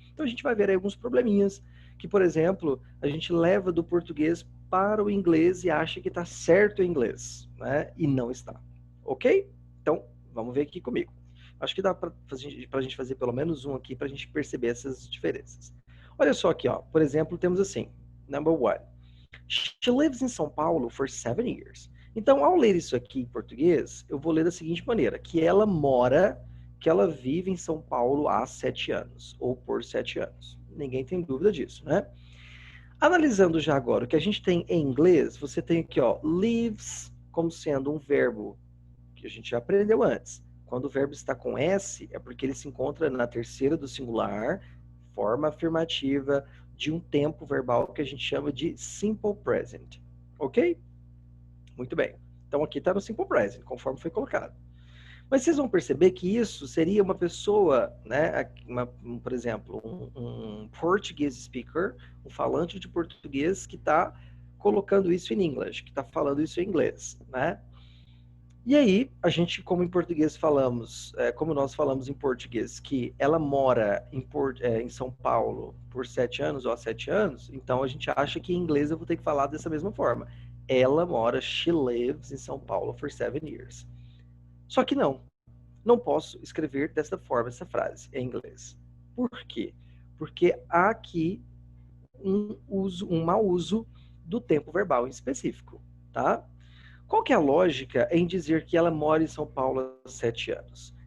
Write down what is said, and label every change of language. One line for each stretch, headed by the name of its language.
Portuguese: Então a gente vai ver aí alguns probleminhas que, por exemplo, a gente leva do português para o inglês e acha que está certo em inglês, né? E não está, ok? Então, vamos ver aqui comigo. Acho que dá para a gente fazer pelo menos um aqui para a gente perceber essas diferenças. Olha só aqui, ó. Por exemplo, temos assim,
English: number one. She lives in São Paulo for 7 years.
Portuguese: Então, ao ler isso aqui em português, eu vou ler da seguinte maneira, que ela vive em São Paulo há 7 anos, ou por 7 anos. Ninguém tem dúvida disso, né? Analisando já agora o que a gente tem em inglês, você tem aqui, ó, lives como sendo um verbo que a gente já aprendeu antes. Quando o verbo está com S, é porque ele se encontra na terceira do singular, forma afirmativa de um tempo verbal que a gente chama de simple present. Ok? Muito bem. Então aqui está no simple present, conforme foi colocado. Mas vocês vão perceber que isso seria uma pessoa, né, por exemplo, um
English: Portuguese speaker,
Portuguese: um falante de português que está colocando isso em inglês, que está falando isso em inglês, né? E aí, a gente, como em português falamos, como nós falamos em português, que ela mora em São Paulo por 7 anos ou há 7 anos, então a gente acha que em inglês eu vou ter que falar dessa mesma forma. Ela mora,
English: she lives in São Paulo for 7 years.
Portuguese: Só que não posso escrever dessa forma essa frase em inglês. Por quê? Porque há aqui um mau uso do tempo verbal em específico, tá? Qual que é a lógica em dizer que ela mora em São Paulo há 7 anos?